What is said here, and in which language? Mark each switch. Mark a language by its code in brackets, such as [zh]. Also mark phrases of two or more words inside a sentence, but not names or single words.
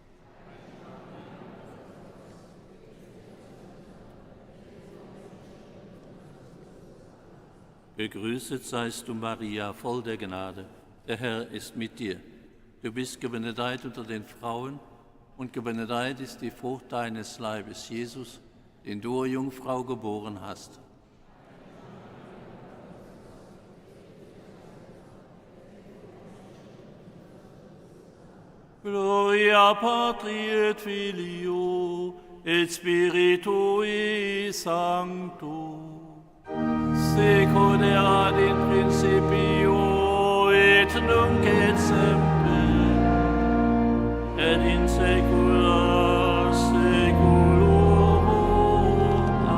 [de] Gegrüßet seist du, Maria, voll der Gnade, der Herr ist mit dir. Du bist gebenedeit unter den Frauen und gebenedeit ist die Frucht deines Leibes, Jesus, den du, Jungfrau, geboren hast. [la] Gloria Patri et Filio et Spiritui Sancto. Sicut erat in principio et nunc et semper et in saecula saeculorum.